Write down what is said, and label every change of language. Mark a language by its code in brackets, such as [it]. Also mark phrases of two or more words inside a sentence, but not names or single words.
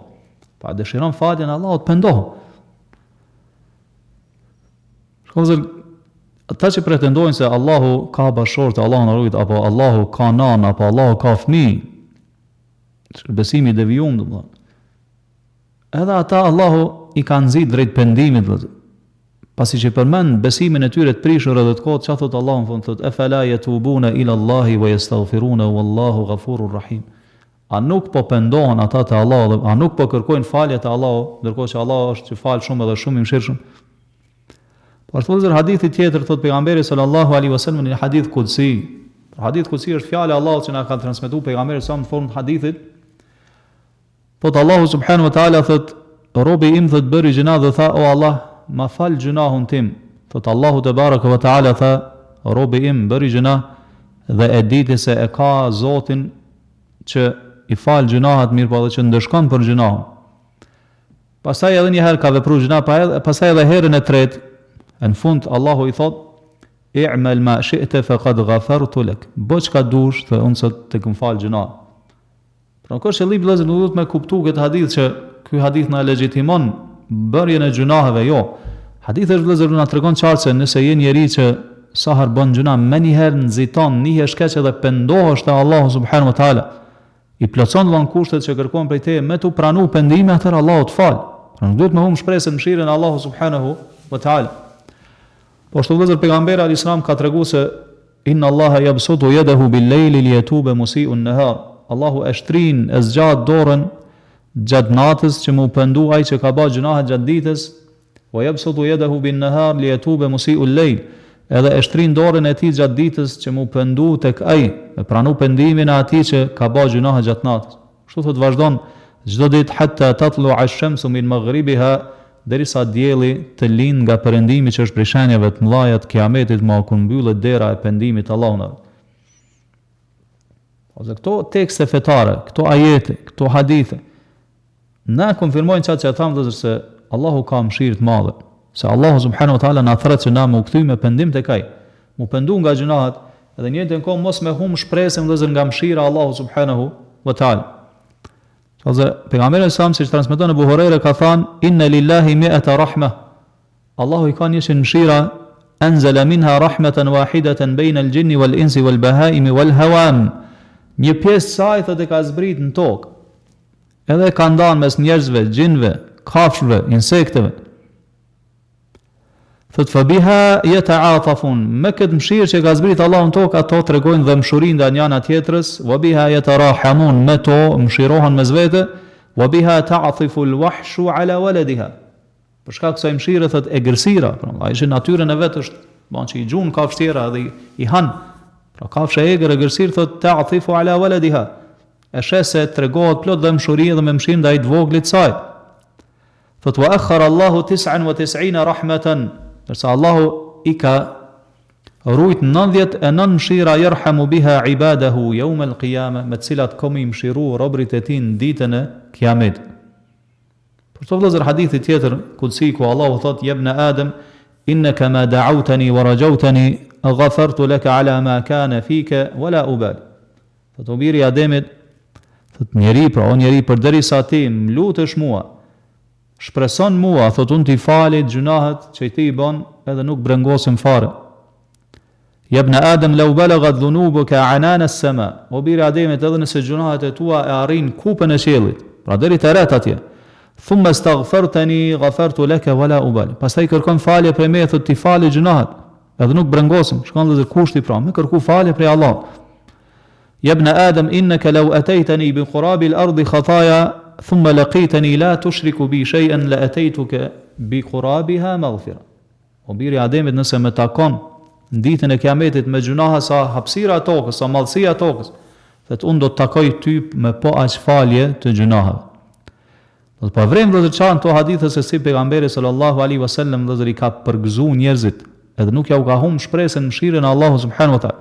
[sq] Pa dëshiron faljen e Allahut, pendohen. Shkonzër, ata që pretendojnë se Allahu ka bashortë, Allahu na ruaj, apo Allahu ka nan, apo Allahu ka fëmijë, besimi devijum domethënë. Edhe ata Allahu i ka nxit drejt pendimit vëllezër. Pasi që përmend besimin e tyre të prishur edhe të kot, çfarë thot Allahu në fund, thot [ar] أفلا يتوبون إلى الله ويستغفرون والله غفور رحيم. [sq] A nuk po pendohen ata te Allahu, a nuk po kërkojnë falje te Allahu, ndërkohë që Allahu është që fal shumë edhe shumë i mëshirshëm. Por thotë hadithi tjetër thot pejgamberi [ar] صلى الله عليه وسلم [sq] në hadith kudsi. Hadith kudsi është fjala e Allahut që na ka transmetuar pejgamberi sa në formë të hadithit. Thot Allahu [ar] سبحانه وتعالى [sq] thot robi im thot bëri gjuna dhe tha o Allah ma fal gjunahun tim. Thot Allahu [ar] تبارك وتعالى [sq] tha robi im bëri gjuna dhe e diti se e ka Zotin që i fal gjunahet, mirë po edhe që ndeshkon për gjunahun. Pastaj edhe një herë ka vepruar gjuna, pastaj edhe herën e tretë. Në fund Allahu i thot [ar] اعمل ما شئت فقد غفرت لك. [sq] Bëj çka dush, thë unë sot të kum fal gjunah. Pra nuk është qëllimi vëllezër, nuk duhet me kuptu këtë hadith që ky hadith na legjitimon bërjen e gjunaheve, jo. Hadithi është vëllezër na tregon qartë se nëse je njeri që sa herë bën gjuna, më njëherë nxiton, njëherë shkeq edhe pendohesh te Allahu [ar] سبحانه وتعالى, [sq] i plotson dhon kushtet që kërkon prej teje, me tu pranu pendimin, atëherë Allahu të fal. Pra nuk duhet me humb shpresën mëshirën e Allahu [ar] سبحانه وتعالى. [sq] Po ashtu vëllezër, pejgamberi [ar] عليه السلام [sq] ka treguar se [ar] إن الله يبسط يده بالليل ليتوب مسيء النهار. [sq] Allahu e shtrin, e zgjat dorën gjatë natës që mu pendu ai që ka bërë gjunahe gjatë ditës, [ar] ويبسط يده بالنهار ليتوب مسيء الليل. [sq] Edhe e shtrin dorën e tij gjatë ditës që mu pendu tek ai, e pranu pendimin e atij që ka bërë gjunahe gjatë natës. Kështu thot vazhdon çdo ditë [ar] حتى تطلع الشمس من مغربها, [sq] derisa dielli të lind nga perëndimi, që është prej shenjave të mëdha të kiametit, ma ku mbyllet dera e pendimit Allahut. Ose këto tekste fetare, këto ajete, këto hadithe, na konfirmojnë çka që thamë vëllezër, se Allahu ka mëshirë të madhe, se Allahu [ar] سبحانه وتعالى [sq] na thret që na më u kthy me pendim tek ai, mu pendu nga gjunahet, edhe njëjtën kohë mos me humb shpresën vëllezër nga mëshira e Allahu [ar] سبحانه وتعالى. [sq] Ose pejgamberi sa si transmeton Abu Huraira ka thënë [ar] إن لله مائة رحمة. [sq] Allahu i ka një mëshira, [ar] أنزل منها رحمة واحدة بين الجن والإنس والبهائم والهوام. [sq] Një pjesë saj thotë ka zbrit në tokë, edhe ka ndan mes njerëzve, gjinve, kafshëve, insekteve. Thot [ar] فبها يتعاطفون, [sq] me këtë mëshirë që ka zbrit Allahu në tokë, ato tregojnë dëmshurinë ndaj njëra tjetrës, [ar] وبها يتراحمون, [sq] me to mëshirohen mes vete, [ar] وبها تعطف الوحش على ولدها. [sq] Për shkak kësaj mëshire thot egërsira, pra ai është natyrën e vet, është ban që i gjun kafshë tjera dhe i han. Pra kafshë e egër egërsir thot [ar] تعطف على ولدها. [sq] E shese tregohet plot dëmshuri dhe me mëshirë ndaj të voglit saj. [ar] Thot وأخر الله 99 رحمة, [sq] përsa Allahu i ka rujt 99 mëshira, [ar] يرحم بها عباده يوم القيامة, [sq] me cilat komi mëshiru robrit e tij në ditën e kiametit. Për të vëllezër hadithi tjetër kudsi ku Allahu thot [ar] يا ابن آدم إنك ما دعوتني ورجوتني غفرت لك على ما كان فيك ولا أبالي. [sq] Thot o biri Ademit, thot njeri, pra o njeri, përderisa ti më lutesh mua, shpreson mua, thot unë t'i falit gjunahet që ti i bën, edhe nuk brengosim fare. [ar] يا ابن آدم لو بلغت ذنوبك عنان السماء. [sq] O biri Ademit, edhe nëse gjunahet e tua e arrin kupën e qiellit, pra deri te ret atje, [ar] ثم استغفرتني غفرت لك ولا أبالي. [sq] Pastaj kërkon falje prej me, thot t'i falit gjunahet, edhe nuk brengosim. Shkon dhe kushti pra, me kërku falje prej Allah. [ar] يا ابن آدم إنك لو أتيتني بقراب الأرض خطايا ثم لقيتني لا تشرك بي شيئا لأتيتك بقرابها مغفرة. [sq] O biri Ademit, nëse me takon në ditën e kiametit me gjunahe sa hapësira e tokës, sa madhësia e tokës, thot unë do të takoj ty me po aq falje të gjunaheve. Do të pavrem vëllezër çan to hadithe se si pejgamberi [ar] صلى الله عليه وسلم [sq] vëllezër i ka përgëzuar njerëzit, edhe nuk ja u ka humb shpresën në mëshirën e Allahut [ar] سبحانه وتعالى.